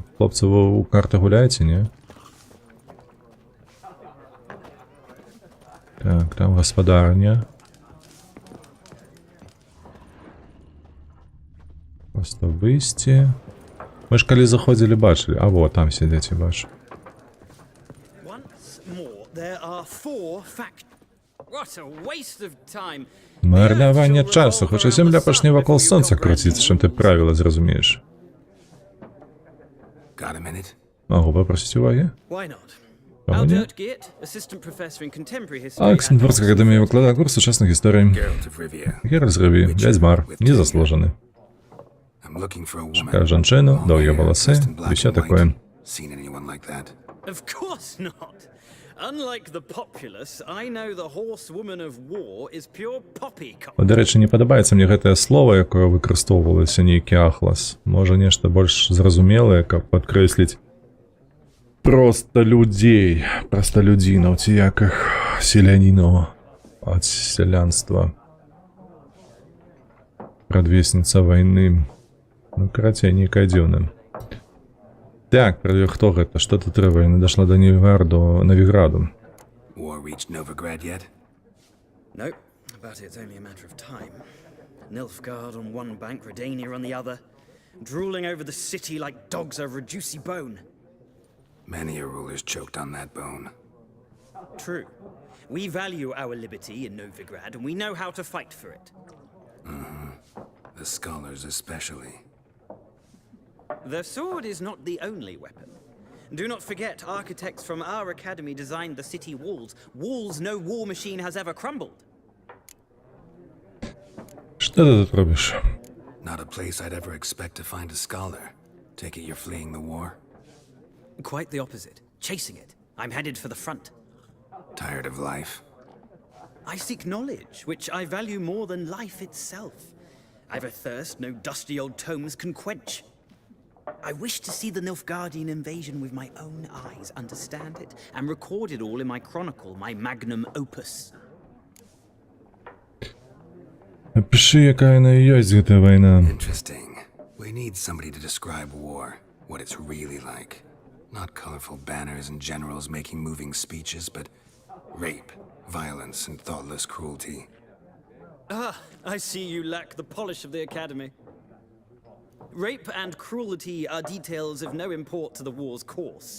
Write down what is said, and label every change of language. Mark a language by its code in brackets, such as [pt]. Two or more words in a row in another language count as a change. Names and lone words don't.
[be] Хлопцы, вы ў карты гуляеце, не? Так, там гаспадарня. Просто выйсці. Мы ж калі заходзілі, бачылі. А во, там сядзяць, я бачу. [en] Once more, there are 4 fact. What a waste of time. [be] Марнаванне часу, хоча зямля пачне вакол сонца круціць, чым ты правіла зразумееш. [en] Got a minute? [be] Магу папросіць увагі? [en] Why not? [be] Чаму не? [en] Aldert Geert, assistant professor in contemporary history. [be] Аксенфордська академія выкладае курс сучасных гісторій. [en] Geralt of Rivia. [be] Геральт з Ріві, вядзьмар, незаслужаны. [en] I'm looking for a woman. [be] Шукаю жанчыну, доўгія валасы, і ўсё такое. [en] Seen anyone like that? Of course not. Unlike the populace, I know the horsewoman of war is pure poppycock. [be] Дарэчы, не падабаецца мне гэтае слово, якое выкарыстоўвалася нейкі ахлас. Можа, нешта больш зразумелае, каб падкрэсліць проста людзей, просталюдзінаў, ці як іх селянінаў ад сялянства. Прадвесніца вайны. Ну, карацей, нейкая дзіўная. Так, хто гэта? Што тут трэба? Яна дашла да Новіграду. [en] War reached Novigrad yet? No, but it's only a matter of time. Nilfgaard on one bank, Redania on the other, drooling over the city like dogs over a juicy bone. Many a ruler's choked on that bone. True. We value our liberty in Novigrad, and we know how to fight for it. The scholars especially. The sword is not the only weapon. Do not forget, architects from our academy designed the city walls. Walls no war machine has ever crumbled. [be] Што ты тут робіш? [en] Not a place I'd ever expect to find a scholar. Take it you're fleeing the war? Quite the opposite. Chasing it. I'm headed for the front. Tired of life? I seek knowledge, which I value more than life itself. I've a thirst no dusty old tomes can quench. I wish to see the Nilfgaardian invasion with my own eyes, understand it, and record it all in my chronicle, my magnum opus. [be] Піши, яка яна ёсць, гэтая вайна. [en] Interesting. We need somebody to describe war, what it's really like. Not colorful banners and generals making moving speeches, but rape, violence, and thoughtless cruelty. Ah, I see you lack the polish of the academy. Rape and cruelty are details of no import to the war's course.